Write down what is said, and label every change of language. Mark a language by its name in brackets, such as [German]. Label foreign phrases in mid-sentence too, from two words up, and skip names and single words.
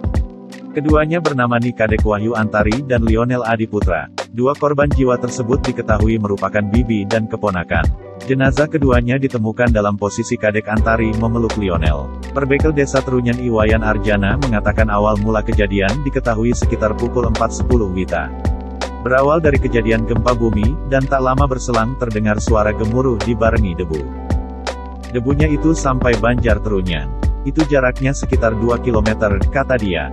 [Indonesian] Keduanya bernama Nikadek Wahyu Antari dan Lionel Adi Putra. 2 korban jiwa tersebut diketahui merupakan bibi dan keponakan. Jenazah keduanya ditemukan dalam posisi Kadek Antari memeluk Lionel. Perbekel Desa Terunyan Iwayan Arjana mengatakan awal mula kejadian diketahui sekitar pukul 4.10 WITA. Berawal dari kejadian gempa bumi, dan tak lama berselang terdengar suara gemuruh dibarengi debu. Debunya itu sampai Banjar Terunyan. Itu jaraknya sekitar 2 km, kata dia.